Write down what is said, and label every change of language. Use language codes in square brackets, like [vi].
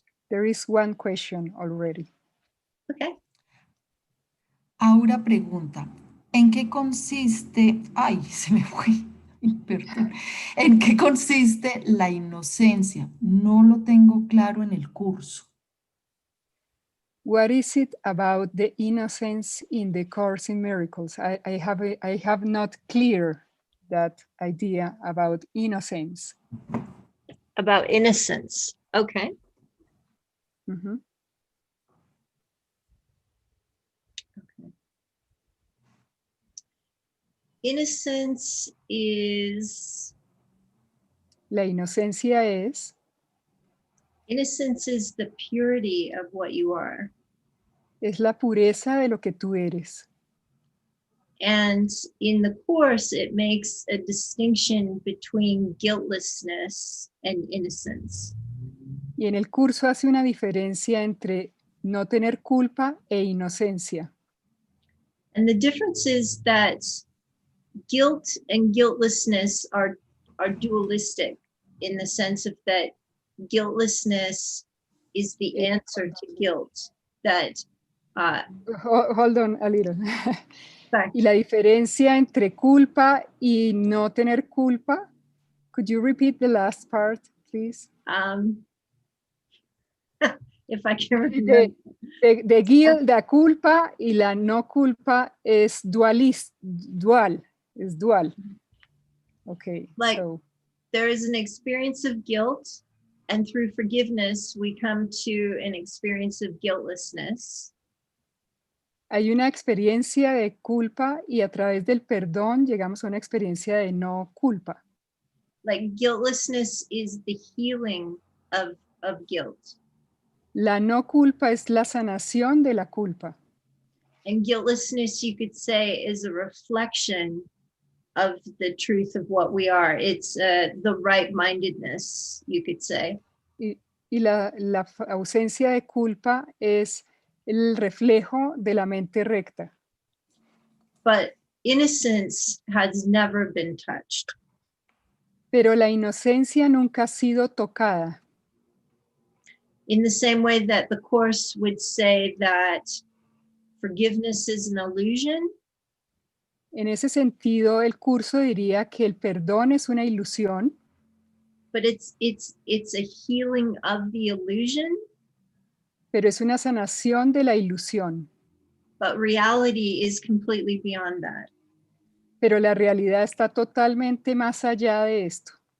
[en] There is one question already. Okay. [es] Aura pregunta, ¿en qué consiste, ay, se me fue, perdón, ¿en qué consiste la inocencia? No lo tengo claro en el curso. [en] What is it about the innocence in the Course in Miracles? I have not clear that idea about innocence. About innocence. Okay. Mhm. Innocence is [es] La inocencia es [en] the purity of what you are. [es] la pureza de lo que tú eres. [en] And in the Course, it makes a distinction between guiltlessness and innocence. [es] Y en el curso hace una diferencia entre no tener culpa e inocencia. [en] And the difference is that guilt and guiltlessness are dualistic in the sense of that guiltlessness is the answer to guilt. That Hold on a little. sorry. [es] Y la diferencia entre culpa y no tener culpa. [en] Could you repeat the last part, please? If I can remember. [es] De guilt, la culpa y la no culpa es dual. [en] Okay, Like, so. There is an experience of guilt, and through forgiveness, we come to an experience of guiltlessness. [es] Hay una experiencia de culpa y a través del perdón llegamos a una experiencia de no culpa. [en] Like guiltlessness is the healing of guilt. [es] La no culpa es la sanación de la culpa. [en] And guiltlessness, you could say, is a reflection of the truth of what we are. It's the right-mindedness, you could say. [es] Y la ausencia de culpa es el reflejo de la mente recta. [en] But innocence has never been touched. [es] Pero la inocencia nunca ha sido tocada. [en] In the same way that the Course would say that forgiveness is an illusion. [es] En ese sentido, el curso diría que el perdón es una ilusión. [en] But it's a healing of the illusion. [es] Pero es una sanación de la ilusión. [en] But reality is completely beyond that. [es] Pero la realidad está totalmente más allá de esto.